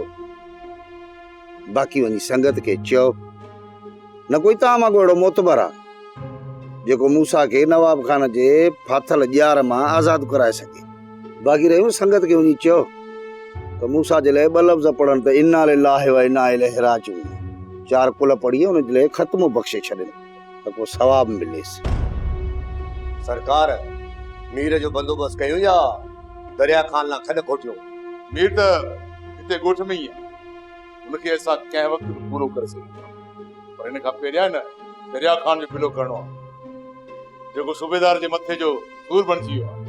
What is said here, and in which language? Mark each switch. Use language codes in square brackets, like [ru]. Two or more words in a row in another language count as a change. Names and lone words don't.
[sd] बाक़ी वञी संगत खे चयो, न कोई तव्हां मां अहिड़ो मोतबर आहे जेको मूसा खे नवाब खान जे फाथल ॼार मां आज़ादु कराए सघे। बाक़ी रहियो संगत खे वञी चयो त मूसा जे लाइ ॿ लफ़्ज़ पढ़नि त [ar] إنا لله وإنا إليه راجعون, [sd] 4 कुल पढ़ी उन जे लाइ ख़त्म बख़्शे छॾनि त पोइ सवाब मिलेसि। सरकार, मीर जो बंदोबस्त कयूं या दरिया खान लाइ खॾ खोटियो? मीर त हिते ॻोठ में ई आहे, उनखे असां कंहिं वक़्तु बि पूरो करे सघूं था, पर हिन खां पहिरियां न दरिया खान जो पीलो करणो आहे जेको सूबेदार जे मथे जो सूर बणिजी वियो आहे।